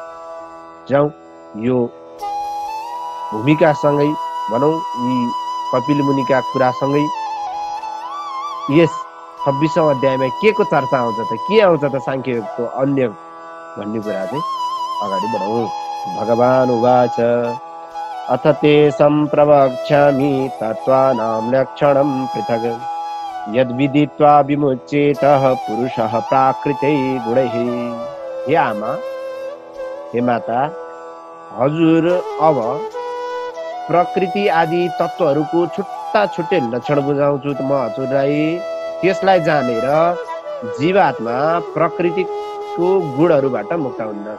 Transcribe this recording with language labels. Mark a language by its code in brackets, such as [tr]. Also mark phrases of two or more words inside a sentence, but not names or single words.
[ne] जाउँ यो भूमिकासँगै भनौँ यी कपिल मुनिका कुरासँगै यस 26औं अध्यायमा के को चर्चा आउँछ त, के आउँछ त सांख्य योगको अन्य भन्ने कुरा चाहिँ अगाडि बढाउँ। [sa] भगवान् उवाच अथ ते सम्प्रवक्ष्यामि तत्त्वानां लक्षणं पृथग् यद्विदित्वा विमुच्येतः पुरुषः प्राकृते गुणैः। [ne] हे आमा, हे माता, हजुर अब प्रकृति आदि तत्त्वहरूको छुट्टा छुट्टै लक्षण बुझाउँछु म हजुरलाई। त्यसलाई जानेर जीवात्मा प्रकृतिको गुणहरूबाट मुक्त हुँदछ।